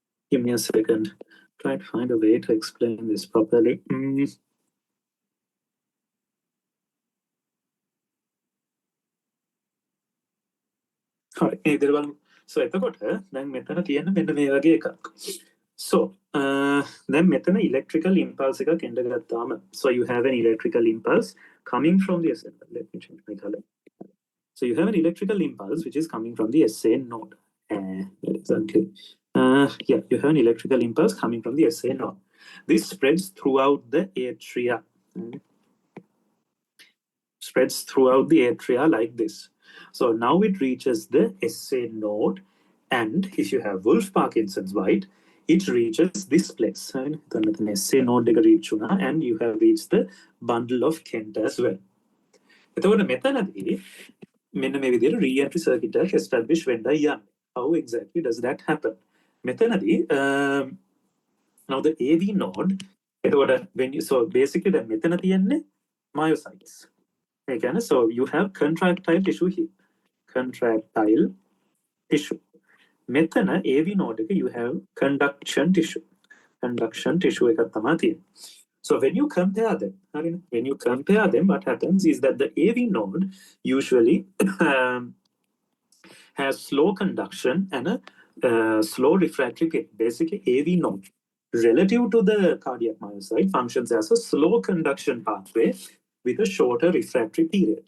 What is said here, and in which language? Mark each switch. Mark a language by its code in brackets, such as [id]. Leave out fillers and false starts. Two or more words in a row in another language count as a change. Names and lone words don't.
[en] Give me a second. Try to find a way to explain this properly. Alright, [si] ඉතින් බලමු. So එතකොට දැන් මෙතන තියෙන මෙන්න මේ වගේ එකක්. [en] So then [si] මෙතන [en] electrical impulse [si] එකක් එන්න ගත්තාම, [en] so you have an electrical impulse coming from the SA. Let me change my color. So you have an electrical impulse which is coming from the SA node. Exactly. Yeah, you have an electrical impulse coming from the SA node. This spreads throughout the atria. Spreads throughout the atria like this. So now it reaches the SA node, and if you have Wolff-Parkinson's white, it reaches this place. The SA node and you have reached the bundle of Kent as well. [si] එතකොට මෙතනදී මෙන්න මේ විදිහට [en] re-entry circuit [si] එක establish වෙන්න යන්නේ. [en] How exactly does that happen? මෙතනදී now the AV node, එතකොට when you, so basically [si] දැන් මෙතන තියෙන්නේ [en] myocytes. Okay, so you have contractile tissue here. Contractile tissue. Metana AV node you have conduction tissue. Conduction tissue [si] එකක් තමයි තියෙන්නේ. [en] So when you compare them, what happens is that the AV node usually has slow conduction and a slow refractory period. Basically, AV node, relative to the cardiac myocyte, functions as a slow conduction pathway with a shorter refractory period.